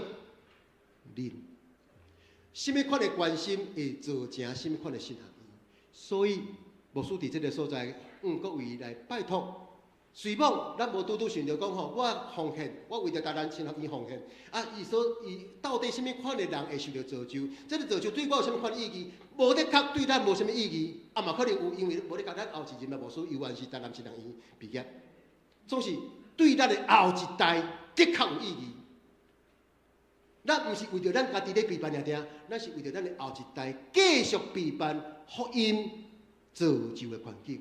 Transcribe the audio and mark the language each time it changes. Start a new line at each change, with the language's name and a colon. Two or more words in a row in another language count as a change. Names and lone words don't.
Min Nan Chinese: 恁。什么款的关心会造成什么款的信仰？所以牧师伫这个所在，各位来拜托，随望咱无拄拄想着讲吼，我奉献，我为着台湾新学院奉献，伊到底什么款的人会受到造就？这个造就对我有什么款的意义？无的确对咱无什么意义，嘛可能有，因为无的确咱后一任的牧师犹原是台南新学院毕业，总是对咱的后一代的确有意义。咱毋是为着咱家己咧陪伴尔定，咱是为着咱的后一代继续陪伴福音造就的环境。